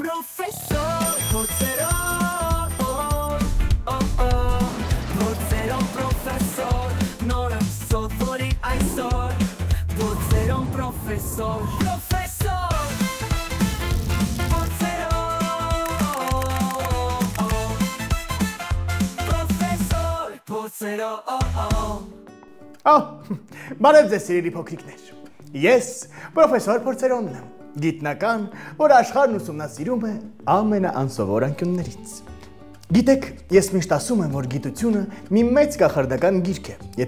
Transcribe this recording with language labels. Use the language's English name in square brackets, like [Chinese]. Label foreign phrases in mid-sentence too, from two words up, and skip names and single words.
[Armenian] Professor Porzeron, Porzeron professor, Nora sottori այսօր, Porzeron professor, Բարև ձեզ սիրելի փոքրիկներ, ես պրոֆեսոր Փորձերոնն եմ, գիտնական, որ աշխարհն ուսումնասիրում է ամենաանսովոր անկյուններից։ Գիտեք, ես միշտ ասում եմ, որ գիտությունը մի մեծ կախարդական գիրք է, եթե